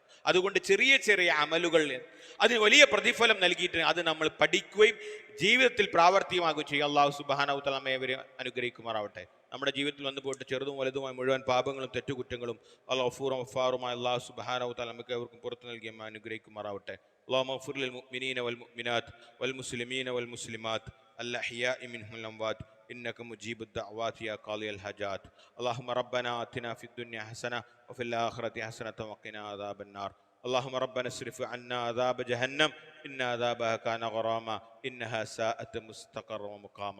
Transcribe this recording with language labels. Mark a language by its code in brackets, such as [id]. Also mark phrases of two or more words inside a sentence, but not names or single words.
[ml] അതുകൊണ്ട് ചെറിയ ചെറിയ അമലുകൾ അതിന് വലിയ പ്രതിഫലം നൽകിയിട്ട് അത് നമ്മൾ പഠിക്കുകയും ജീവിതത്തിൽ പ്രാവർത്തികമാകുകയും ചെയ്യും. [ar] الله سبحانه تعالى [ml] നമ്മെ അനുഗ്രഹിക്കുമാറാവട്ടെ. നമ്മുടെ ജീവിതത്തിൽ വന്നു പോയിട്ട് ചെറുതും വലുതുമായ മുഴുവൻ പാപങ്ങളും തെറ്റുകുറ്റങ്ങളും ഗഫൂറും ഗഫാറുമായ [ar] الله سبحانه تعالى [ml] നമുക്ക് ഏവർക്കും പുറത്തു നൽകി നമ്മെ അനുഗ്രഹിക്കുമാറാവട്ടെ. [ar] اللهم اغفر للمؤمنين والمؤمنات والمسلمين والمسلمات الأحياء منهم والأموات إنك مجيب الدعوات يا قاضي الحاجات. اللهم ربنا آتنا في الدنيا حسنة وفي الآخرة حسنة وقنا عذاب النار. اللهم ربنا اصرف عنا عذاب جهنم إن عذابها كان غراما إنها ساءت مستقرا ومقاما.